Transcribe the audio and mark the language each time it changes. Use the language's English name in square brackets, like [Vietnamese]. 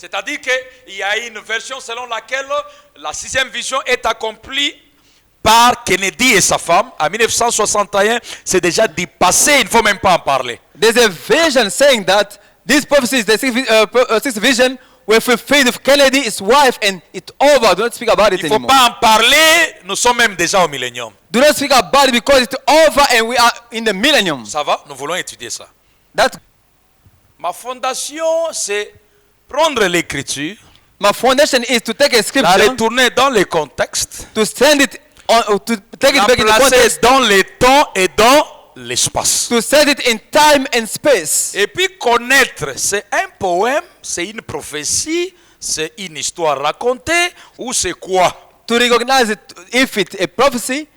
[French] C'est-à-dire qu'il y a une version selon laquelle la sixième vision est accomplie par Kennedy et sa femme. En 1961, c'est déjà dépassé, il ne faut même pas en parler. [English] There's a vision saying that these prophecies, the sixth vision, were fulfilled with Kennedy, his wife, and it's over. Do not speak about it [French] Il ne faut [English] anymore. [French] pas en parler, nous sommes même déjà au millénium. [English] Do not speak about it because it's over and we are in the millennium. [French] Ça va? Nous voulons étudier ça. [English] That [French] Ma fondation, c'est prendre l'écriture, [English] my foundation is to take a [French] la [English] scripture, [French] retourner dans le contexte, [English] to send it on, to take it [French] la [English] back in the [French] placer [English] context, [French] dans le temps et dans l'espace. [English] to set it in time and space. [French] Et puis connaître, c'est un poème, c'est une prophétie, c'est une histoire racontée ou c'est quoi? [English] To recognize it, if it's a prophecy,